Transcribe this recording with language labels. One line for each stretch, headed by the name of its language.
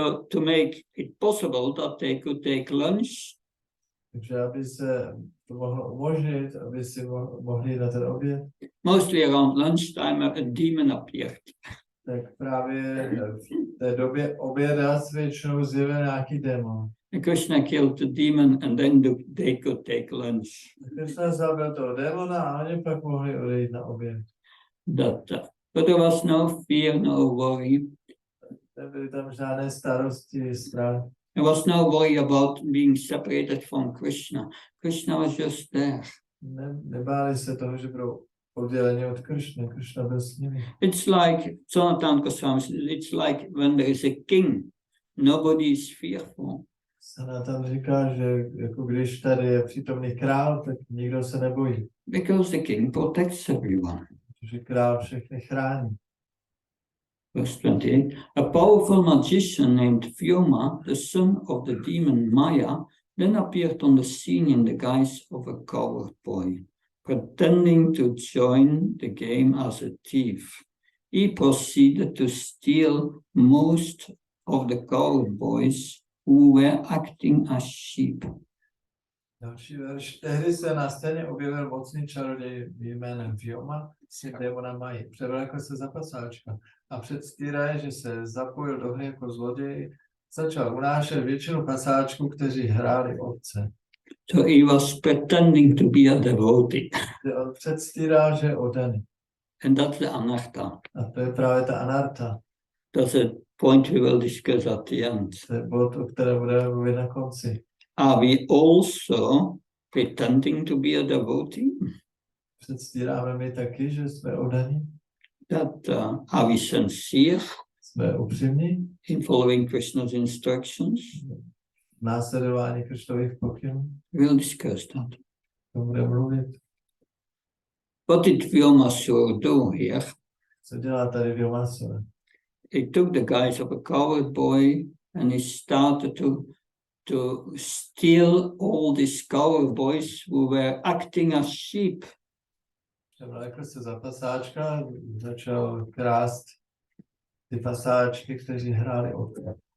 English: To make it possible that they could take lunch,
Czech: Takže aby se to mohlo umožnit, aby si mohli jít na ten oběd,
English: mostly around lunchtime, a demon appeared.
Czech: tak právě v té době oběda se většinou zjevil nějaký démon.
English: And Krishna killed the demon, and then they could take lunch.
Czech: Krishna zabil toho démona a oni pak mohli odejít na oběd.
English: But there was no fear, no worry.
Czech: Nebyly tam žádné starosti, strach.
English: There was no worry about being separated from Krishna. Krishna was just there.
Czech: Nebáli se toho, že budou odděleni od Krishna. Krishna byl s nimi.
English: It's like Sanatan Goswami says, it's like when there is a king, nobody is fearful.
Czech: Sanatan říká, že jako když tady je přítomný král, tak nikdo se nebojí.
English: Because the king protects everyone.
Czech: Protože král všechny chrání.
English: Verse 28. A powerful magician named Vyoma, the son of the demon Maya, then appeared on the scene in the guise of a coward boy, pretending to join the game as a thief. He proceeded to steal most of the coward boys who were acting as sheep.
Czech: Další verš. Tehdy se na scéně objevil mocný čaroděj jménem Vyoma, syn démona Maji. Převlékl se za pasáčka a předstírá, že se zapojil do hry jako zloděj, začal unášet většinu pasáčků, kteří hráli ovce.
English: So he was pretending to be a devotee.
Czech: Kde on předstíral, že je oddaný.
English: And that's the anartha.
Czech: A to je právě ta anarta.
English: That's a point we will discuss at the end.
Czech: To je bod, o kterém budeme mluvit na konci.
English: Are we also pretending to be a devotee?
Czech: Předstíráme my taky, že jsme oddaní?
English: That are we sincere
Czech: Jsme upřímní
English: in following Krishna's instructions?
Czech: v následování Krištových pokynů?
English: We'll discuss that.
Czech: To budeme mluvit.
English: What did Vyomasura do here?
Czech: Co dělá tady Vyomasura?
English: He took the guise of a coward boy and he started to steal all these coward boys who were acting as sheep.
Czech: Převlékl se za pasáčka, začal krást ty pasáčky, kteří hráli ovce.